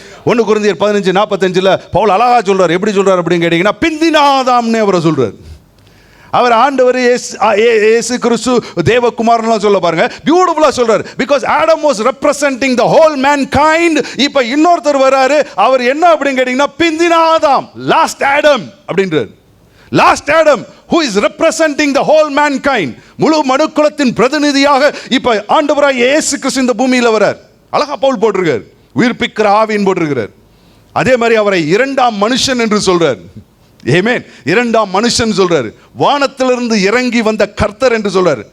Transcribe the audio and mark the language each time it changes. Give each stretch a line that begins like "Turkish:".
Tamil: 1 கொரிந்தியர் 15:45 பவுல் அழகா சொல்றார். எப்படி சொல்றார் அப்படின்னு கேட்டீங்கன்னா, பிந்தின ஆதாம்னு அவரை சொல்றார். அவர் ஆண்டவர் இயேசு கிறிஸ்து தேவகுமாரன் சொல்ல பாருங்க, பியூட்டிஃபுல்லா சொல்றார்.
English: Because Adam was representing the whole mankind.
Tamil: இப்போ இன்னொருத்தர் வராரு, அவர் என்ன அப்படின்னு கேட்டீங்கன்னா, பிந்தின ஆதாம், லாஸ்ட் ஆடம் அப்படின்றார்.
English: Last Adam who is representing the whole mankind.
Tamil: முழு மனுக்குலத்தின் பிரதிநிதியாக இப்ப ஆண்டவராகிய இயேசு கிறிஸ்து இந்த பூமியில வரார். அழகா பவுல் போட்டிருக்கார், உயிர்ப்பிக்கிற ஆவியின் போட்டிருக்கிறார். அதே மாதிரி அவரை இரண்டாம் மனுஷன் என்று சொல்றார். ஆமென். இரண்டாம் மனுஷன் சொல்றாரு, வானத்திலிருந்து இறங்கி வந்த கர்த்தர் என்று சொல்றாரு.